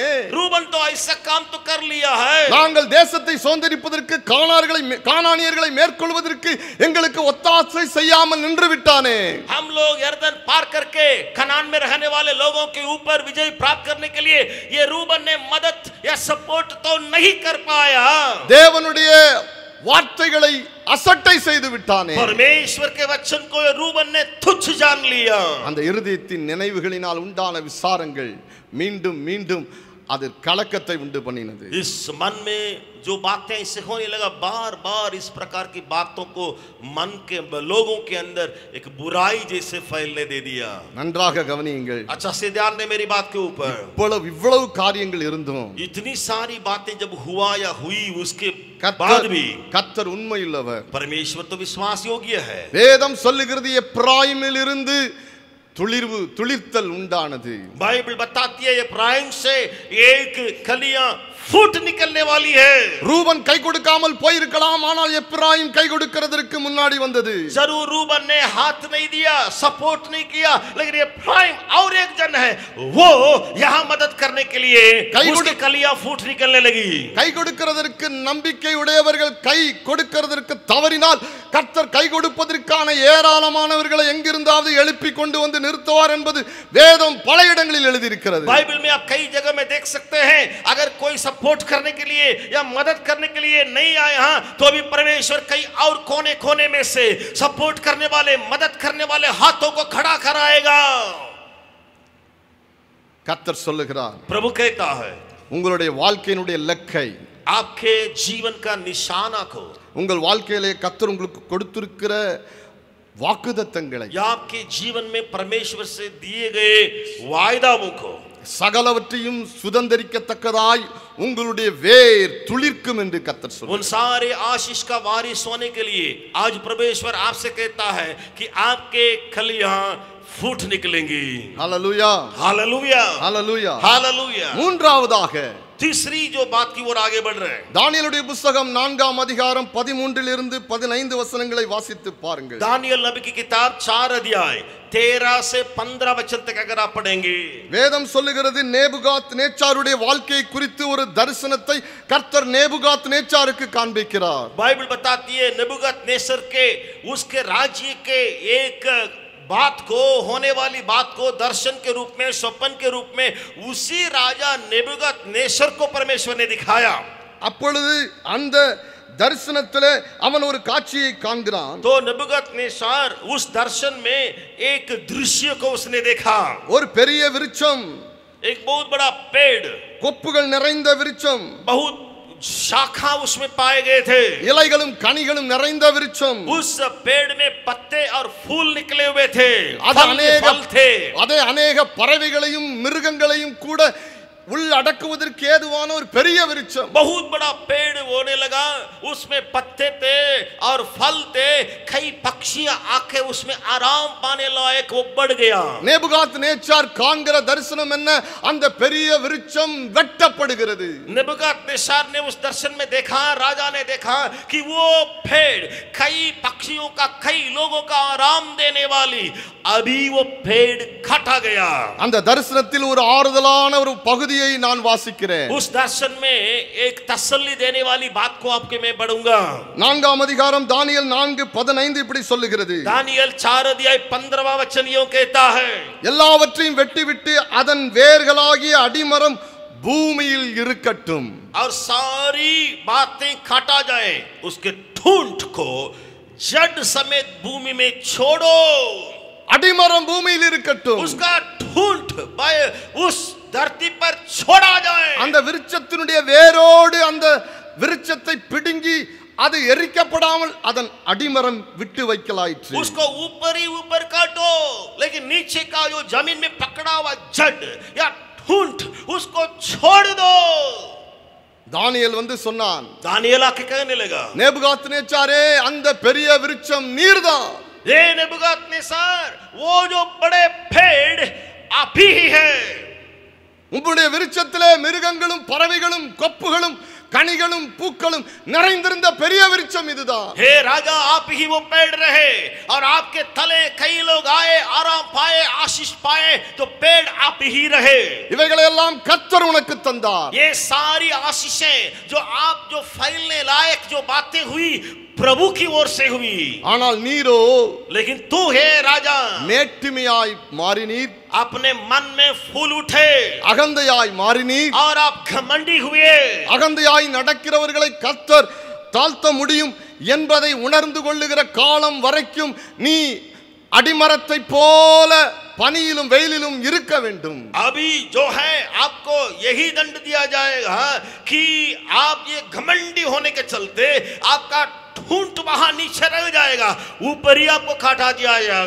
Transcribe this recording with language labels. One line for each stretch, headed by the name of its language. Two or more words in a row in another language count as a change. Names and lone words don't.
Hindi: रूबन तो ऐसा काम तो कर लिया है.
Tamil: நாங்கள் தேசத்தை சுதந்தரிப்பதற்கு கானானியர்களை மேற்கொள்வதற்கு எங்களுக்கு ஒத்தாசை செய்யாமல் நின்று விட்டானே.
Hindi: हम लोग यर्दन पार करके कनान में रहने वाले लोगों के ऊपर विजय प्राप्त करने के लिए ये रूबन ने मदद या सपोर्ट तो नहीं कर पाया.
Tamil: தேவனுடைய வார்த்தைகளை அசட்டை செய்து விட்டானே.
Hindi: परमेश्वर के वचन को रूबन ने तुच्छ जान लिया.
Tamil: அந்த இருதயத்தின் நினைவுகளினால் உண்டான விசாரங்கள் மீண்டும் மீண்டும் அது கலக்கத்தை உண்டு பண்ணினது.
Hindi: इस मन में जो बातें इससे होने लगा, बार बार इस प्रकार की बातों को मन के लोगों के अंदर एक बुराई जैसे फैलने दे दिया.
Tamil: நன்றாக கவனியுங்கள்.
Hindi: अच्छा से ध्यान दें मेरी बात के ऊपर.
Tamil: இவ்வளவு காரியங்கள் இருந்தும்
Hindi: इतनी सारी बातें जब हुआ या हुई उसके बाद भी
Tamil: கர்த்தர் உண்மையுள்ளவர்.
Hindi: परमेश्वर तो विश्वास योग्य है.
Tamil: வேதம் சொல்லுகிறது எப்ராயிமில் இருந்து துளிர்த்தல் உண்டானது.
Hindi: बाइबल बताती है एफ्राइम से एक कलियां फूट निकलने वाली है.
Tamil: ரூபன் கை கொடுக்காமல் போயிருக்கலாம், ஆனால் எப்ராயிம் கை கொடுக்கிறதற்கு முன்னாடி வந்தது.
Hindi: जरूर रूबन ने हाथ नहीं दिया, सपोर्ट नहीं किया, लेकिन एफ्राइम और एक जन है, वो यहां मदद करने के लिए उसकी कलियां फूट निकलने लगी.
Tamil: கை கொடுக்கிறதற்கு நம்பிக்கை உடையவர்கள் கை கொடுக்கிறதற்கு தவறினால் கர்த்தர் கை கொடுப்பதற்கான ஏராளமானவர்களை எங்கிருந்தாவது எழுப்பி கொண்டு வந்து நிறுத்துவார் என்பது வேதம் பல இடங்களில் எழுதியிருக்கிறது.
Hindi: बाइबल में आप कई जगह में देख सकते हैं, अगर कोई सपोर्ट करने के लिए या मदद करने के लिए नहीं आए हां, तो भी परमेश्वर कई और कोने कोने में से सपोर्ट करने वाले, मदद करने वाले हाथों को खड़ा कराएगा.
Tamil: கர்த்தர் சொல்லுகிறார்,
Hindi: प्रभु कहता है
Tamil: உங்களுடைய வாழ்க்கையினுடைய இலக்கை,
Hindi: आपके जीवन का निशाना को,
Tamil: உங்கள் வாழ்க்கையிலே கர்த்தர் உங்களுக்கு கொடுத்திருக்கிற வாக்குத்தத்தங்களை,
Hindi: या आपके जीवन में परमेश्वर से दिए गए वायदाओं को,
Tamil: சகலவற்றையும் சுதந்தரிக்கத்தக்கதாய் உங்களுடைய வேர் துளிர்க்கும் என்று கர்த்தர் சொல்றார்.
Hindi: उन सारे आशीष का वारिस होने के लिए आज परमेश्वर आपसे कहता है कि आपके कलियां फूट निकलेंगी.
Tamil: ஹல்லேலூயா,
Hindi: हालेलुया,
Tamil: ஹல்லேலூயா.
Hindi: हालेलुया.
Tamil: மூன்றாவதாக
Hindi: तीसरी जो बात की ओर आगे बढ़ रहे हैं,
Tamil: தானியேலுடைய புத்தகம் 4ஆம் அதிகாரம் 13 to 15 வசனங்களை வாசித்து பாருங்கள்.
Hindi: दानियल नबी की किताब 4 अध्याय 13 से 15 वचन तक अगर आप पढ़ेंगे,
Tamil: வேதம் சொல்லுகிறது நேபுகாத் நேச்சாருடைய வாழ்க்கையை குறித்து ஒரு தரிசனத்தை கர்த்தர் நேபுகாத் நேச்சாருக்கு காண்பிக்கிறார்.
Hindi: बाइबल बताती है नेबुकदनेस्सर के उसके राज्य के एक बात को, होने वाली बात को दर्शन के रूप में, स्वप्न के रूप में उसी राजा नेबुकदनेस्सर को परमेश्वर ने दिखाया.
Tamil: அப்பொழுது அந்த தரிசனத்திலே அவன் ஒரு காட்சியை காண்கிறான்.
Hindi: तो नेबुकदनेस्सर उस दर्शन में एक दृश्य को उसने देखा.
Tamil: ஒரு பெரிய விருட்சம்,
Hindi: एक बहुत बड़ा पेड़,
Tamil: கொப்புகள் நிறைந்த விருட்சம்,
Hindi: बहुत शाखा उसमें पाए गए थे.
Tamil: இலைகளும் கனிகளும் நிறைந்த விருட்சம்.
Hindi: उस पेड़ में पत्ते और फूल निकले हुए थे, फल थे.
Tamil: அதே अनेक பறவைகளையும் மிருகங்களையும் கூட உள் அடக்குவதற்கு ஏதுவான ஒரு பெரிய விருட்சம்.
Hindi: बहुत बड़ा पेड़ होने लगा, उसमें पत्ते थे और फल थे, कई पक्षी आके उसमें आराम पाने लायक वो बढ़ गया.
Tamil: நேபுகாத் நேச்சார் காண்கிற தரிசனம் என்ன? அந்த பெரிய விருட்சம் வெட்டப்படுகிறது.
Hindi: नेबुकदनेस्सर ने उस दर्शन में देखा, राजा ने देखा कि वो पेड़ कई पक्षियों का, कई लोगों का आराम देने वाली, अभी वो पेड़ काटा गया.
Tamil: அந்த தரிசனத்தில் ஒரு ஆறுதலான ஒரு பகுதியை நான் வாசிக்கிறேன்.
Hindi: उस दर्शन में एक तसल्ली देने वाली बात को आपके मैं पढ़ूंगा.
Tamil: 4ஆம் அதிகாரம் தானியேல் 4:15 இப்படி சொல்லுகிறது.
Hindi: दानियल 4 अध्याय 15वां वचन यूं कहता है,
Tamil: எல்லாவற்றையும் வெட்டிவிட்டு அதன் வேர்களாகிய அடிமரம் பூமியில் இருக்கட்டும்.
Hindi: और सारी बातें काटा जाए, उसके ठूंठ को जड़ समेत भूमि में छोड़ो.
Tamil: அடிமரம் பூமியில் இருக்கட்டும்.
Hindi: उसका ठूंठ उस धरती पर छोड़ा जाए.
Tamil: அந்த விருட்சத்தினுடைய வேரோடு அந்த விருட்சத்தை பிடுங்கி அது எரிக்கப்படாமல் அதன் அடிமரம் விட்டு வைக்கலாயிற்று.
Hindi: उसको ऊपर ही ऊपर काटो, लेकिन नीचे का जो जमीन में पकड़ा हुआ जड़ या ठूंठ उसको छोड़ दो.
Tamil: தானியேல் வந்து சொன்னான்,
Hindi: दानियल आके कहने लगा,
Tamil: நேபுகாத் நேச்சாரே, அந்த பெரிய விருட்சம் நீர்தான்.
Hindi: ये नेबुकदनेस्सर, वो जो बड़े पेड़ आप ही है.
Tamil: உங்களுடைய விருட்சத்திலே மிருகங்களும் பறவைகளும் கொப்புகளும் கனிகளும் பூக்களும் நிறைந்திருந்த பெரிய விருட்சம் இதுதான்.
Hindi: हे राजा, आप ही वो पेड़ रहे और आपके तले कई लोग आए, आराम पाए, आशीष पाए, तो पेड़ आप ही रहे.
Tamil: இவைகளை எல்லாம் கர்த்தர் உனக்கு தந்தார்.
Hindi: ये सारी आशीषें जो आप जो फैलने लायक जो बातें हुई प्रभु की ओर से हुई.
Tamil: ஆனால் நீரோ,
Hindi: लेकिन तू है राजा,
Tamil: மேட்டிமையாய் மாறினீர்,
Hindi: अपने मन में फूल उठे
Tamil: அகந்தையாய் மாறினீர்.
Hindi: और आप घमंडी हुए.
Tamil: அகந்தையாய் நடக்கிறவர்களை கர்த்தர் தாழ்த்த முடியும் என்பதை உணர்ந்து கொள்ளுகிற காலம் வரைக்கும் நீ அடிமரத்தை போல பனியிலும் வெயிலிலும் இருக்க வேண்டும்.
Hindi: अभी जो है आपको यही दंड दिया जाएगा कि आप ये घमंडी होने के चलते आपका ठूंठ वहां नीचे रह जाएगा, ऊपर ही आपको काटा दिया जाएगा.